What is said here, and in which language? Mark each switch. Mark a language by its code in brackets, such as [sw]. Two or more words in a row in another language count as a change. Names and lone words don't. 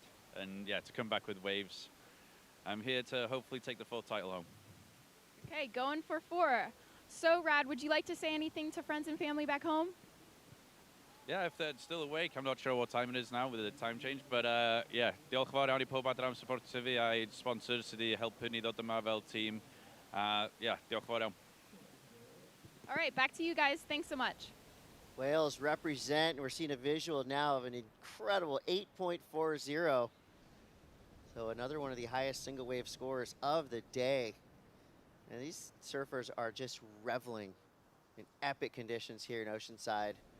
[en] And yeah, to come back with waves, I'm here to hopefully take the 4th title home. Okay, going for 4. So rad. Would you like to say anything to friends and family back home? Yeah, if they're still awake, I'm not sure what time it is now with the time change, but yeah, [cy] diolch fawr iawn I pob adran supportio fi a'i sponsors sydd wedi helpu ni ddod yma fel tîm. Yeah, diolch fawr iawn. [en] All right, back to you guys. Thanks so much. Wales represent. We're seeing a visual now of an incredible 8.40. So another one of the highest single wave scores of the day. And these surfers are just reveling in epic conditions here in Oceanside.